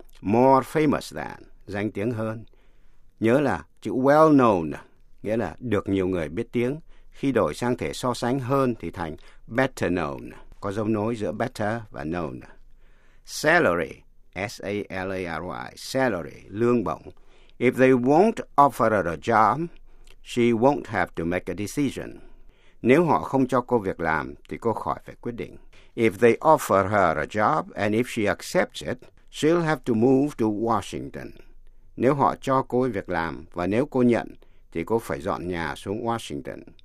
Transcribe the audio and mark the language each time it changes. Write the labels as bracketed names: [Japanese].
[English] More famous than, [Vietnamese] danh tiếng hơn. Nhớ là chữ well-known, nghĩa là được nhiều người biết tiếng. Khi đổi sang thể so sánh hơn thì thành better known, có dấu nối giữa better và known. [English] Salary, S-A-L-A-R-Y, salary, [Vietnamese] lương bổng. [English] If they won't offer her a job, she won't have to make a decision. [Vietnamese] Nếu họ không cho cô việc làm, thì cô khỏi phải quyết định. [English] If they offer her a job and if she accepts it, she'll have to move to Washington. [Vietnamese] Nếu họ cho cô việc làm và nếu cô nhận, thì cô phải dọn nhà xuống Washington.